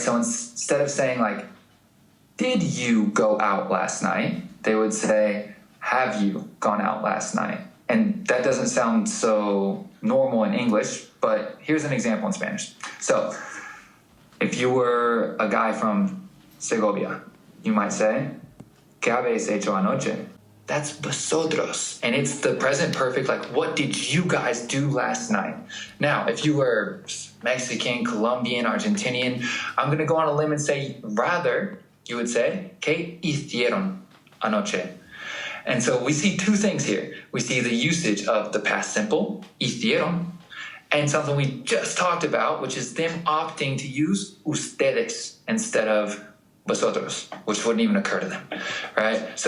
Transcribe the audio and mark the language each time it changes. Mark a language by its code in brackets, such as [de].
[en] So instead of saying like, did you go out last night? They would say, have you gone out last night? And that doesn't sound so normal in English, but here's an example in Spanish. So if you were a guy from Segovia. You might say, [es] ¿qué habéis hecho anoche? [en] That's vosotros. And it's the present perfect, like, what did you guys do last night? Now, if you were Mexican, Colombian, Argentinian, I'm going to go on a limb and say, rather, you would say, [es] ¿qué hicieron anoche? [en] And so we see two things here. We see the usage of the past simple, hicieron, and something we just talked about, which is them opting to use ustedes instead of vosotros, which wouldn't even occur to them, right?